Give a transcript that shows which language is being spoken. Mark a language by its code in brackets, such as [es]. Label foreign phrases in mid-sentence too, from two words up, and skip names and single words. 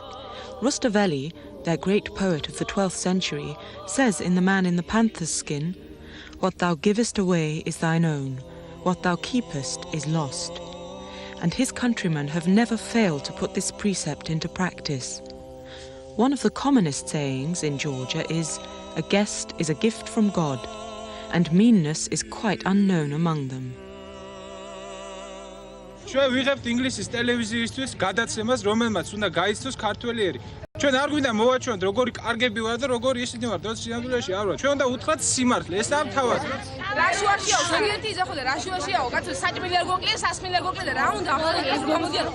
[en] Rustavelli, their great poet of the 12th century, says in The Man in the Panther's Skin, "What thou givest away is thine own, what thou keepest is lost." And his countrymen have never failed to put this precept into practice. One of the commonest sayings in Georgia is, "A guest is a gift from God," and meanness is quite unknown among them. [ka] ჩვენ ვიღებთ ინგლისის ტელევიზიისთვის გადაცემას, რომელმაც უნდა გაიცნოს ქართველი ერი. ჩვენ არ გვინდა მოვაჩვენოთ როგორი კარგები ვარ და როგორი ისინი ვარ, როცა სინამდვილეში არ ვარ. ჩვენ უნდა უთხრათ სიმართლე, ეს ამ თავად. რაშუაშიაო, ზოგიერთი იზახო და რაშუაშიაო, კაცო საჭმელი არ გოკლია, სასმელი არ გოკლია და რა უნდა ახლა ეს გამოდიარო.